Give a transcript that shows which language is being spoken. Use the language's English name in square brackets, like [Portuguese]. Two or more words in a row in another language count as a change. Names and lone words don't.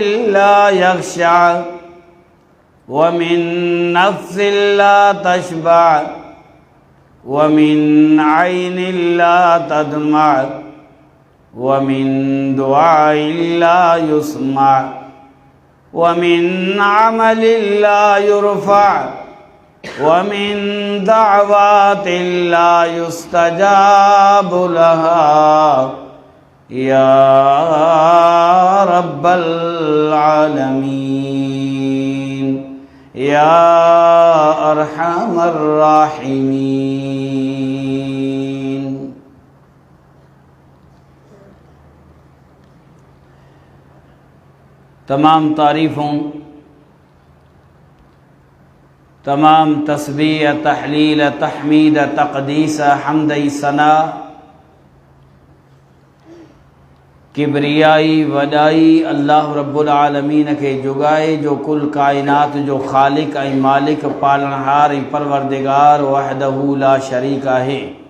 [Arabic] لا يخشع ومن نفس لا تشبع و من عين لا تدمع ومن دعاء لا يسمع ومن عمل لا يرفع ومن دعوات لا يستجاب لها يا رب العالمين يا أرحم الراحمين. [Sindhi] तमाम तारीफ़ों, तमाम तस्बीह, तहलील, तहमीद, तक़दीस, हम्द, सना, किबरियाई, वॾाई [Arabic] الله رب العالمين [Sindhi] खे जुगाए जो कुल कायनात जो ख़ालिक ऐं मालिक, पालनहार ऐं परवरदिगार [Arabic] وحده لا شريك [Sindhi] आहे।